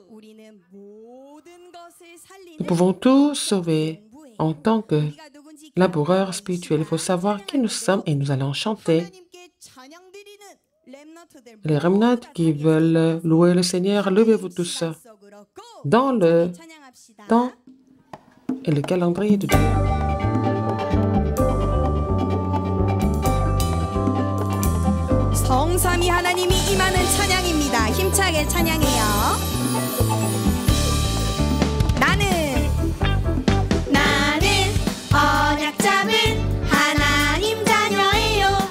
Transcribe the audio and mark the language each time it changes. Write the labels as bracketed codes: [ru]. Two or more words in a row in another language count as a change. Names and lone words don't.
[fr] Nous pouvons tout sauver en tant que laboureurs spirituels. Il faut savoir qui nous sommes et nous allons chanter. Les remnants qui veulent louer le Seigneur, levez-vous tous dans le temps et le calendrier de Dieu. [ko] 성삼위 하나님이 임하는 찬양입니다. 힘차게 찬양해요. 나는 언약 잡은 하나님 자녀예요.